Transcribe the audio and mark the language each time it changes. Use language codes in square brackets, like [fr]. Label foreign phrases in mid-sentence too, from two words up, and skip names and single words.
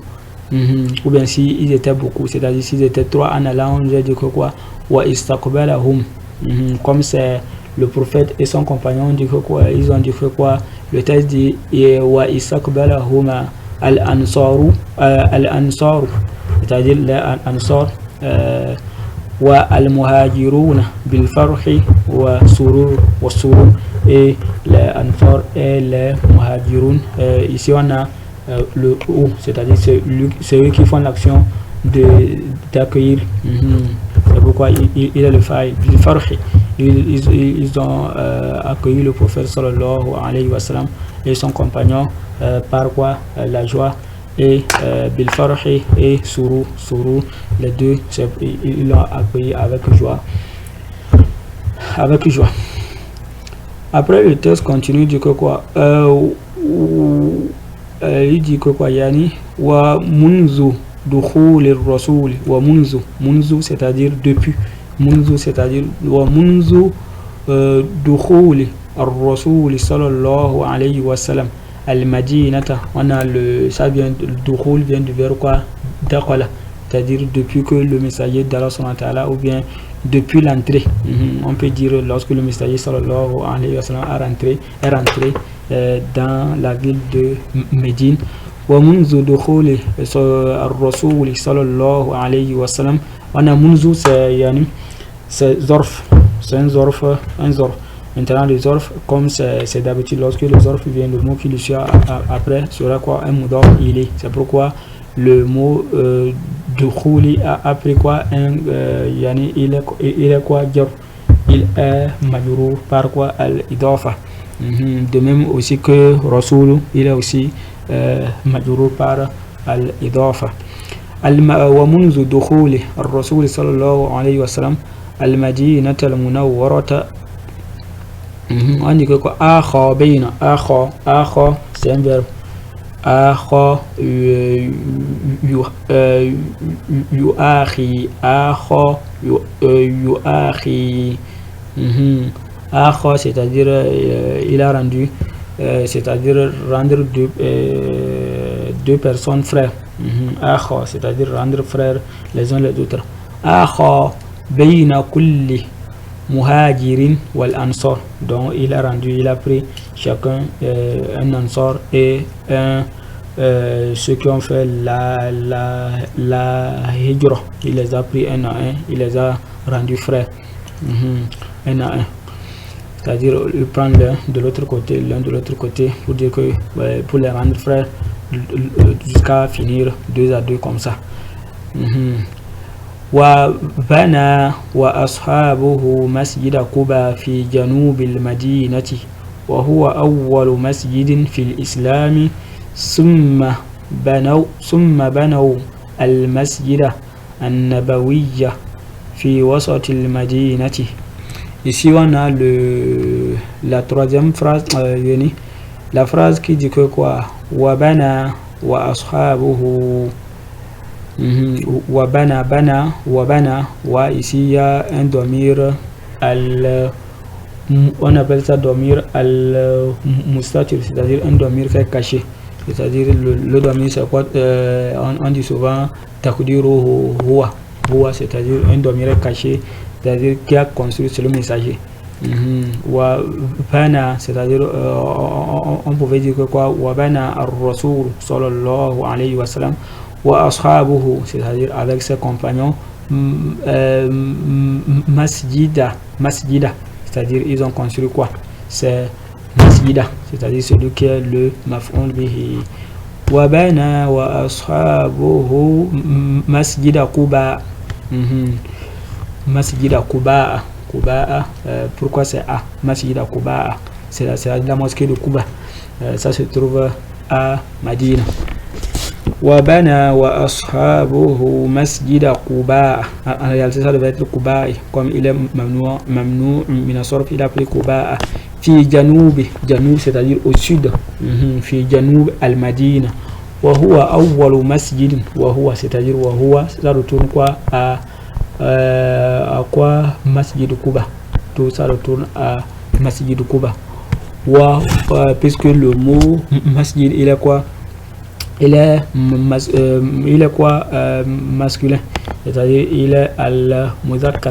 [fr] Ou bien si ils étaient beaucoup, c'est-à-dire s'ils étaient trois en allant, on allait dire que quoi? [ar] واستقبلهم. [fr] Comme c'est le prophète et son compagnon, on dit que quoi? Ils ont dit que quoi? Le texte dit [ar] واستقبلهما الأنصار, [fr] c'est-à-dire les ansar, [ar] والمهاجرون بالفرح والسرور, [fr] et les ansar et les muhajirun. Ici on a le ou, c'est-à-dire c'est eux qui font l'action d'accueillir. C'est pourquoi il est le faïl [ar] بالفرح. [fr] Ils ont accueilli le prophète [ar] صلى الله عليه وسلم [fr] et son compagnon par quoi? La joie. Et [ar] بالفرح [fr] et suru, les deux ils l'ont accueilli avec joie. Après le texte continue, dit que quoi? Il dit que quoi? [ar] يعني ومنذ دخول الرسول، ومنذ, [fr] c'est-à-dire depuis, c'est-à-dire [ar] ومنذ دخول الرسول صلى الله عليه وسلم المدينة. [fr] On a ça vient, dukhul vient du verbe quoi? Dakhala, c'est-à-dire depuis que le messager d'Allah [ar] سبحانه وتعالى, [fr] ou bien depuis l'entrée. On peut dire lorsque le messager [ar] صلى الله عليه وسلم [fr] est rentré dans la ville de Médine. [ar] ومنذ دخول الرسول صلى الله عليه وسلم. [fr] On a munzu, c'est zorf, c'est un zorf. Maintenant le zorf, comme c'est d'habitude, lorsque le zorf vient, le mot qui le suit après sera quoi? [ar] Un مضاف إليه. [fr] C'est pourquoi le mot dukhuli après quoi? Yani il est quoi? Il est majrur par quoi? Al-idafa. De même aussi que Rasoul, il est aussi majrur par al-idafa. [ar] ومنذ دخول الرسول صلى الله عليه وسلم المدينة المنورة. [fr] On dit que quoi? [ar] آخى بين, [fr] akha c'est un verbe. [ar] آخى يؤاخي، آخى يؤاخي. Akha, [fr] c'est-à-dire il a rendu, c'est-à-dire rendre deux personnes frères. Akha, c'est-à-dire rendre frères les uns les autres. [ar] آخى بين كل مهاجر والأنصار. [fr] Donc il a pris chacun un ansar et ceux qui ont fait la hijra. Il les a pris un à un, il les a rendus frères, un à un. C'est-à-dire il prend l'un de l'autre côté pour dire que pour les rendre frères jusqu'à finir 2 à 2 comme ça. [ar] وبنى وأصحابه مسجد قباء في جنوب المدينة وهو أول مسجد في الإسلام ثم بنوا المسجد النبوي في وسط المدينة. [fr] Ici on a la troisième phrase, la phrase qui dit que quoi? [ar] Wabana وأصحابه. [fr] وبنى wa ici il y a un domir on appelle ça [ar] ضمير المستتر, [fr] c'est-à-dire un domir qui est caché, c'est-à-dire le domir c'est quoi, on dit souvent [ar] تقديره هو, [fr] c'est-à-dire un domir caché, c'est-à-dire qui a construit sur le messager. [ar] وبنى, [fr] c'est-à-dire on pouvait dire que quoi, [ar] وبنى الرسول صلى الله عليه وسلم وأصحابه, [fr] c'est-à-dire avec ses compagnons, masjida, c'est-à-dire ils ont construit quoi, c'est masjida, c'est-à-dire celui qui est le [ar] مفعول به. وبنى وأصحابه مسجد قباء. مسجد قباء, [fr] pourquoi c'est A? [ar] مسجد قباء, [fr] c'est la mosquée de Quba, ça se trouve à Madina. [ar] وبنى وأصحابه مسجد قباء. [fr] En réalité, ça devait être Quba, comme il est [ar] ممنوع من الصرف, [fr] il a pris Quba. [ar] في جنوب, [fr] c'est-à-dire au sud. [ar] في جنوب المدينة. وهو أول مسجد. وهو, [fr] c'est-à-dire [ar] وهو, [fr] ça retourne quoi à quoi? [ar] مسجد قباء. [fr] Tout ça retourne à [ar] مسجد قباء. [fr] Puisque le mot masjid, il est quoi? Il est quoi, masculin, c'est-à-dire il est al-muzakkar.